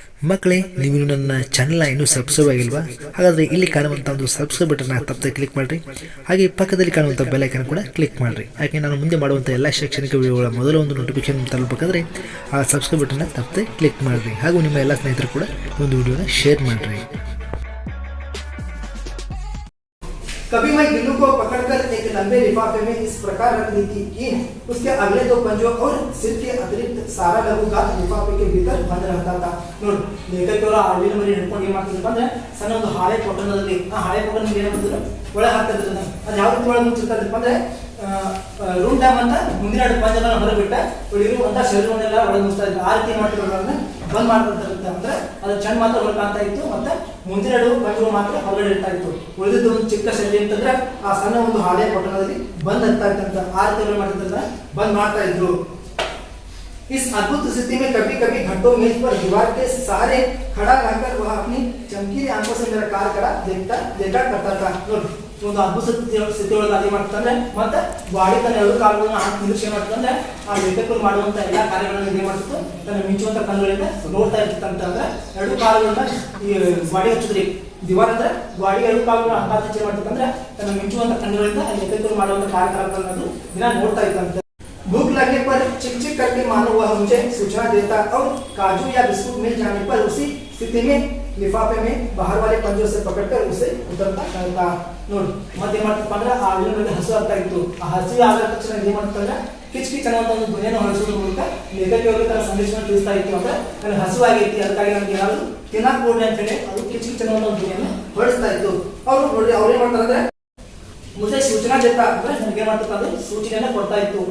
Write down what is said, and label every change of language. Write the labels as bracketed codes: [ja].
[kn] ಮಕ್ಕಳೇ, ನೀವು ನನ್ನ ಚಾನಲ್ನ ಇನ್ನೂ ಸಬ್ಸ್ಕ್ರೈಬ್ ಆಗಿಲ್ವಾ? ಹಾಗಾದರೆ ಇಲ್ಲಿ ಕಾಣುವಂಥ ಒಂದು ಸಬ್ಸ್ಕ್ರೈಬ್ ಬಟನ್ನ ತಪ್ಪದೆ ಕ್ಲಿಕ್ ಮಾಡಿರಿ. ಹಾಗೆ ಪಕ್ಕದಲ್ಲಿ ಕಾಣುವಂಥ ಬೆಲ್ ಐಕಾನ್ ಕೂಡ ಕ್ಲಿಕ್ ಮಾಡಿರಿ. ಯಾಕೆ ನಾನು ಮುಂದೆ ಮಾಡುವಂಥ ಎಲ್ಲ ಶೈಕ್ಷಣಿಕ ವಿಡಿಯೋಗಳ ಮೊದಲ ಒಂದು ನೋಟಿಫಿಕೇಶನ್ ತಲುಪಬೇಕಾದ್ರೆ ಆ ಸಬ್ಸ್ಕ್ರೈಬ್ ಬಟನ್ನ ತಪ್ಪದೆ ಕ್ಲಿಕ್ ಮಾಡಿರಿ. ಹಾಗೂ ನಿಮ್ಮ ಎಲ್ಲ ಸ್ನೇಹಿತರು ಕೂಡ ಒಂದು ವಿಡಿಯೋನ ಶೇರ್ ಮಾಡಿರಿ. [hi] कभी मैं गिल्लू को पकड़कर एक लंबे लिफाफे में इस प्रकार रख दी थी कि उसके अगले दो पंजों और सिर के अतिरिक्त सारा लघुगात लिफाफे के भीतर बंद रहता था. [kn] ನೋಡಿ, ಲೇಖಕರು ಹಳ್ಳಿನ ಮರಿ ಹಿಡ್ಕೊಂಡು ಏನು ಮಾಡ್ತಿದ್ರು ಅಂದ್ರೆ ಸಣ್ಣ ಒಂದು ಹಾಳೆ ಪೊಟ್ಟಣದಲ್ಲಿ ಆ ಹಾಳೆ ಪೊಟ್ಟಣ ಏನು ಮಾಡಿದ್ರು ಒಳಗೆ ಹಾಕ್ತಿದ್ರು. ಅದು ಯಾವ ರೀತಿ ಒಳಗೆ ಮುಚ್ಚಿರ್ತಾರಪ್ಪ ಅಂದ್ರೆ ರೂಮ್ ಡ್ಯಾಮ್ ಅಂತ ಮುಂದಿನ ಪಂಜನ ಹೊರಬಿಟ್ಟ ಇರುವಂತ ಶರೀರವನ್ನೆಲ್ಲ ಒಳಗೆ ಮುಚ್ತಾ ಇದ್ರು. ಆ ರೀತಿ ಮಾಡ್ತಿರೋದ್ರನ್ನ ಬಂದ್ ಮಾಡ್ತಿರ್ತಾರೆ. ಅಂದ್ರೆ ಅದು ಚೆಂದ ಮಾತ್ರ ಹೊರಗೆ ಕಾಣ್ತಾ ಇತ್ತು, ಮತ್ತೆ ಮುಂದಿನ ಪಂಜಗಳು ಮಾತ್ರ ಹೊರಗಡೆ ಇರ್ತಾ ಇತ್ತು. ಉಳಿದಿದ್ದು ಒಂದು ಚಿಕ್ಕ ಶರೀರ ಅಂತಂದ್ರೆ ಆ ಸಣ್ಣ ಒಂದು ಹಾಳೆ ಪಟ್ಟಣದಲ್ಲಿ ಬಂದ್ ಇರ್ತಾ ಇತ್ತಂತ. ಆ ರೀತಿ ಮಾಡ್ತಿದ್ರೆ ಬಂದ್ ಮಾಡ್ತಾ ಇದ್ರು. [hi] इस अद्भुत स्थिति में कभी कभी घंटों मेज पर दीवार के सहारे खड़ा रहकर वह अपनी चमकीली आंखों से मेरा कार्य देखा करता था. [kn] ಒಂದು ಅದ್ಭುತ ಸ್ಥಿತಿ ಒಳಗೆ ಅದೇ ಮಾಡ್ತಂದ್ರೆ ಮತ್ತೆ ಗಾಡಿ ತನ್ನ ಎರಡು ಕಾಲುಗಳನ್ನ ಹಾಕಿ ನಿರೀಕ್ಷೆ ಮಾಡ್ತಂದ್ರೆ ಆ ಲೇಖಕರು ಮಾಡುವಂತ ಎಲ್ಲಾ ಕಾರ್ಯಗಳನ್ನ ಏನ್ ಮಾಡ್ತಿತ್ತು, ತನ್ನ ಮಿಂಚುವಂತ ಕಣ್ಣುಗಳಿಂದ ನೋಡ್ತಾ ಇರ್ತಂತಂದ್ರೆ ಎರಡು ಕಾಲುಗಳನ್ನ ಈ ಗಾಡಿ ಹಚ್ಚಿದ್ರಿ ದಿವಾರ ಅಂದ್ರೆ ಗಾಡಿ ಎರಡು ಕಾಲುಗಳನ್ನ ಹಚ್ಚಿ ಮಾಡ್ತಂದ್ರೆ ತನ್ನ ಮಿಂಚುವಂತ ಕಣ್ಣುಗಳಿಂದ ಆ ಲೇಖಕರು ಮಾಡುವಂತ ಕಾರ್ಯಕ್ರಮಗಳನ್ನು ದಿನ ನೋಡ್ತಾ ಇತ್ತಂತೆ. [hi] भूख लगने पर चिक चिक करके मानो वह मुझे सूचना देता और काजू या बिस्कुट मिल जाने पर उसी स्थिति में लिफाफे में बाहर वाले पंजों से पकड़कर उसे उतरता करता. [kn] ನೋಡಿ, ಮತ್ತೆ ಏನ್ ಮಾಡ್ತಪ್ಪ ಅಂದ್ರೆ ಆ ಹಳ್ಳಿನಲ್ಲಿ ಹಸು ಆಗ್ತಾ ಇತ್ತು. ಆ ಹಸು ಆದ ತಕ್ಷಣ ಏನ್ ಮಾಡ್ತಂದ್ರೆ ಕಿಚ್ ಕಿಚ್ ಅನ್ನುವಂತ ಒಂದು ಧ್ವನಿಯನ್ನು ಹೊರಡಿಸೋದ್ರ ಮೂಲಕ ಲೇಖಕಿಯವರು ತನ್ನ ಸಂದೇಶವನ್ನು ತಿಳಿಸ್ತಾ ಇತ್ತು. ಅಂದ್ರೆ ನನಗೆ ಹಸು ಆಗೈತಿ, ಅದಕ್ಕಾಗಿ ನಮ್ಗೆ ಏನಾದ್ರು ತಿನ್ನಕ್ ಕೊಡ್ರಿ ಅಂತ ಹೇಳಿ ಅದು ಕಿಚ್ ಕಿಚ್ ಅನ್ನುವಂತ ಒಂದು ಧ್ವನಿಯನ್ನು ಹೊರಡಿಸ್ತಾ ಇತ್ತು. ಅವರು ನೋಡಿ ಅವ್ರೇನ್ ಮಾಡ್ತಾರೆ ಅಂದ್ರೆ [hi] मुझे सूचना देता [kn] ಅಂದ್ರೆ ನನಗೆ ಮಾಡ್ತಾ ಅಂದ್ರೆ ಸೂಚನೆಯನ್ನು ಕೊಡ್ತಾ ಇತ್ತು.